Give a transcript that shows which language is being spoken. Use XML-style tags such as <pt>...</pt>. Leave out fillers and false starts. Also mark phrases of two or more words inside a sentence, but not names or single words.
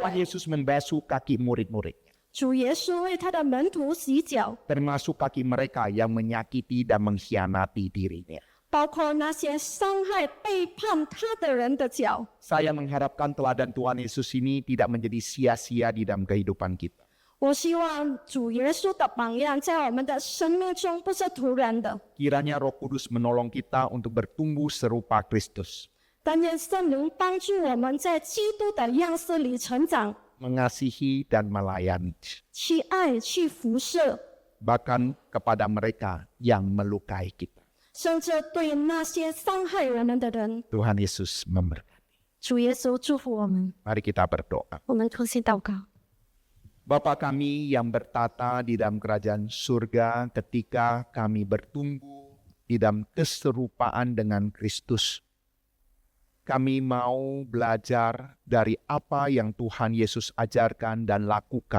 <id>Tuhan</id> <zh>来。</zh> <id>Yesus membasuh kaki murid-muridnya,</id> <zh>主耶稣为他的门徒洗脚，</zh> <id>termasuk kaki mereka yang menyakiti dan mengkhianati dirinya.</id> <zh>包括那些伤害、背叛他的人的脚。</zh> <id>Saya mengharapkan teladan Tuhan Yesus ini tidak menjadi sia-sia di dalam kehidupan kita.</id> <zh>我希望主耶稣的榜样在我们的生命中不是突然的，</zh> <id>Kiranya Roh Kudus menolong kita untuk bertumbuh serupa Kristus,</id> <zh>但愿圣灵帮助我们在基督的样式里成长，</zh> <id>mengasihi dan melayani,</id> <zh>去爱、去服侍，</zh> <id>bahkan kepada mereka yang melukai kita.</id> <zh>甚至对那些伤害我们的人。</zh> <id>Tuhan Yesus memberkati.</id> <zh>主耶稣祝福我们，</zh> <id>Mari kita berdoa.</id> <zh>我们同心祷告。</zh> <id>Bapa kami yang bertata di dalam kerajaan surga, ketika kami bertumbuh di dalam keserupaan dengan Kristus, kami mau belajar dari apa yang Tuhan Yesus ajarkan dan lakukan.</id>